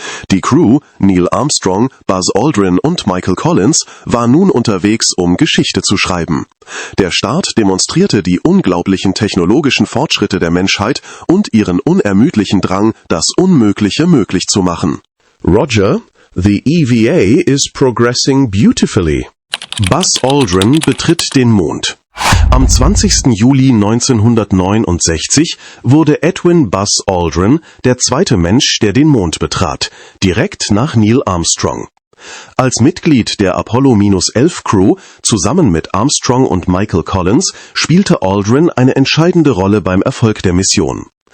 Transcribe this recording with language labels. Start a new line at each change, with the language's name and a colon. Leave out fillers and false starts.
German: Die Crew, Neil Armstrong, Buzz Aldrin und Michael Collins, war nun unterwegs, um Geschichte zu schreiben. Der Start demonstrierte die unglaublichen technologischen Fortschritte der Menschheit und ihren unermüdlichen Drang, das Unmögliche möglich zu machen.
English: Roger, the EVA is progressing beautifully.
German: Buzz Aldrin betritt den Mond. Am 20. Juli 1969 wurde Edwin Buzz Aldrin der zweite Mensch, der den Mond betrat, direkt nach Neil Armstrong. Als Mitglied der Apollo-11 Crew, zusammen mit Armstrong und Michael Collins, spielte Aldrin eine entscheidende Rolle beim Erfolg der Mission.